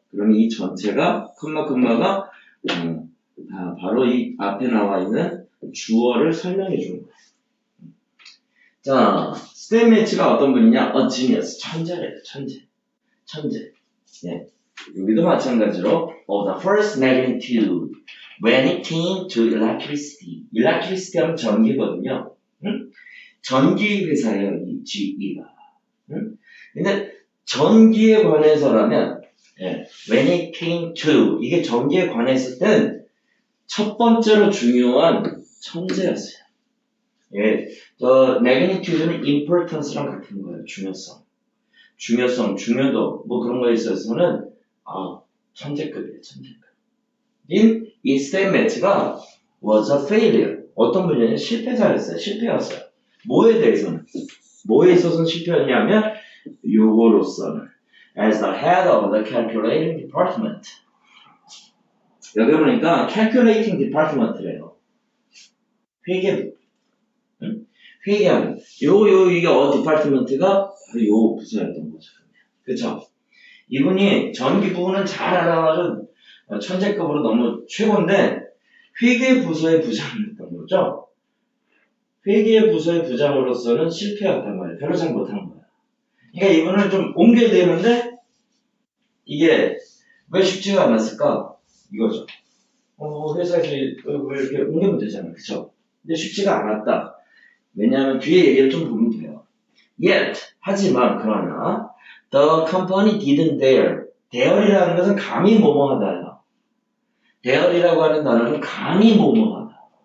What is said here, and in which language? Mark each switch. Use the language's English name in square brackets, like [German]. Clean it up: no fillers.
[Korean] 그러면 이 전체가, 컴마가, 바로 이 앞에 나와 있는 주어를 설명해 주는 거예요. 자, 스테인메츠가 어떤 분이냐? genius, 천재래요, 천재. 예. 여기도 마찬가지로 [English] the first magnitude when it came to electricity. [Korean] electricity 하면 전기거든요. 전기 회사예요, 이 GE가. 근데 전기에 관해서라면 [English] when it came to [Korean] 이게 전기에 관했을 땐 첫 번째로 중요한 천재였어요. 예, magnitude는 importance랑 같은 거예요. 중요성, 중요도 뭐 그런 거에 있어서는 천재급이에요, 천재급. 이 스테인메츠가 [English] was a failure. [Korean] 어떤 분야냐면 실패였어요. 뭐에 대해서는? 뭐에 있어서는 실패였냐면 요거로서는 [English] as the head of the calculating department. [Korean] 여기 보니까 calculating department래요. 회계부. 응? 회계하는. 이게 디파트먼트가 바로 요 부서였던 거죠. 그쵸? 이분이 전기 부분은 잘 알아가지고 천재급으로 너무 최고인데 회계부서의 부장이었던 거죠. 회계부서의 부장으로서는 실패였단 말이에요. 별로 잘 못한 거야. 그러니까 이분을 좀 옮겨야 되는데 이게 왜 쉽지가 않았을까? 이거죠. 회사에서 왜 이렇게 옮기면 되잖아. 그쵸? 근데 쉽지가 않았다. 왜냐하면 뒤에 얘기를 좀 보면 돼요. [English] Yet, [Korean] 하지만 그러나 [English] the company didn't dare. [Korean] dare이라는 것은 감히 뭐뭐하다야. dare이라고 하는 단어는 감히 뭐뭐하다.